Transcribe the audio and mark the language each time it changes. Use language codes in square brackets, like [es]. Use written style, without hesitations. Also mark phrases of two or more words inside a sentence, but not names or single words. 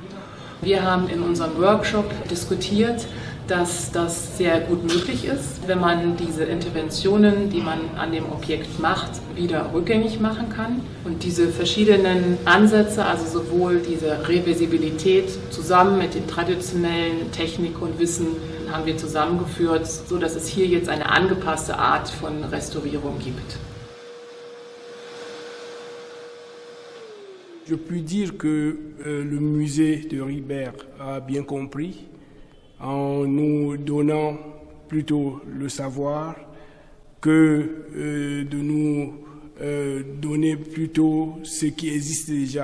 [de] Wir haben in unserem Workshop diskutiert, dass das sehr gut möglich ist, wenn man diese Interventionen, die man an dem Objekt macht, wieder rückgängig machen kann. Und diese verschiedenen Ansätze, also sowohl diese Reversibilität zusammen mit den traditionellen Technik und Wissen, haben wir zusammengeführt, sodass es hier jetzt eine angepasste Art von Restaurierung gibt. [fr] Je puis dire que le musée de Rydberg a bien compris en nous donnant plutôt le savoir que de nous donner plutôt ce qui existe déjà.